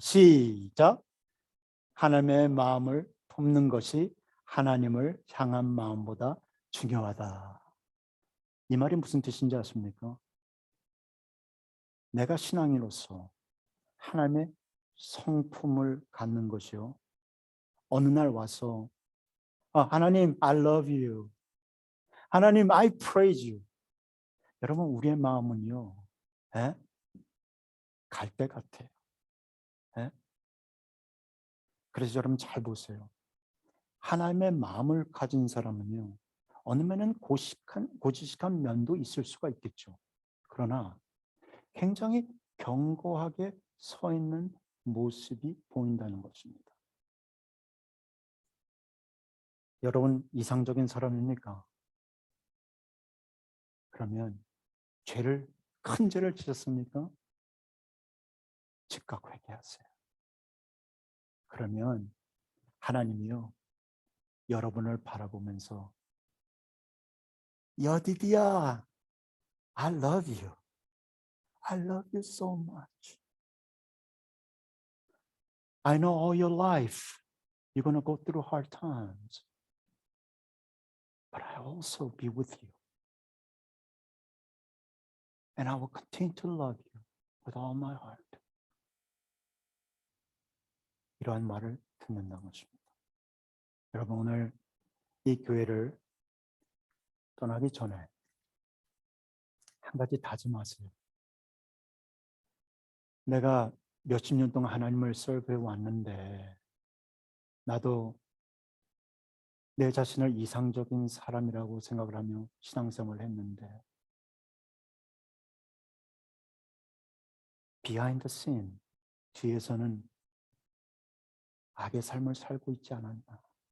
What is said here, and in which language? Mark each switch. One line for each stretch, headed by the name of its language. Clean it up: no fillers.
Korean: 시작. 하나님의 마음을 품는 것이 하나님을 향한 마음보다 중요하다. 이 말이 무슨 뜻인지 아십니까? 내가 신앙인으로서 하나님의 성품을 갖는 것이요. 어느 날 와서 하나님
English: I love you.
Korean: 하나님
English: I praise you.
Korean: 여러분, 우리의 마음은요, 예? 갈대 같아요. 예? 그래서 여러분 잘 보세요. 하나님의 마음을 가진 사람은요, 어느 면은 고지식한 면도 있을 수가 있겠죠. 그러나 굉장히 견고하게 서 있는 모습이 보인다는 것입니다. 여러분, 이상적인 사람입니까? 그러면 큰 죄를 지셨습니까? 즉각 회개하세요. 그러면 하나님이요, 여러분을 바라보면서 여디디야,
English: I love you. I love you so much. I know all your life you're going to go through hard times. But I also be with you. And I will continue to love you with all my heart.
Korean: 이러한 말을 듣는다는 것입니다. 여러분, 오늘 이 교회를 떠나기 전에 한 가지 다짐하세요. 내가 몇십 년 동안 하나님을 설교해 왔는데 나도 내 자신을 이상적인 사람이라고 생각을 하며 신앙생활을 했는데
English: behind the scene,
Korean: 뒤에서는 악의 삶을 살고 있지 않았나.